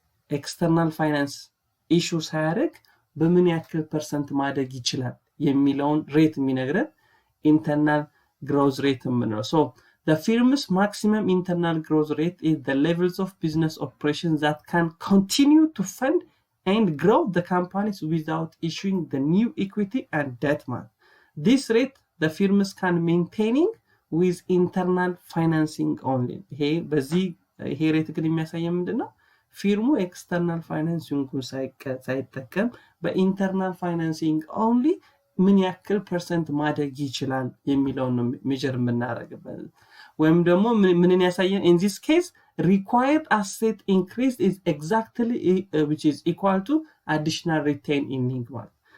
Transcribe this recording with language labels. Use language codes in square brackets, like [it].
[am] ኤክስተርናል ፋይናንስ ኢሹ ሳያደርግ በምን ያክል ፐርሰንት ማደግ ይችላል የሚለውን ሬት የሚነግረን ኢንተርናል ግሮዝ ሬት ነው። [en] so the firm's maximum internal growth rate is the levels of business operations that can continue to fund and grow the companies without issuing the new equity and debt. This rate the firms can maintaining with internal financing only. [am] ይሄ ሬት ግን የሚያሳየው ምንድነው ፊርሙ ኤክስተርናል ፋይናንሲንግ ሳይጠቀም በኢንተርናል ፋይናንሲንግ ኦንሊ ምን ያክል ፐርሰንት ማደግ ይችላል የሚለውን ነው ሜጀር የምናደርግበት ወይም ደግሞ ምንን ያሳየን [en] in this case required asset increase is exactly which is equal to additional retain earning [am] ማለት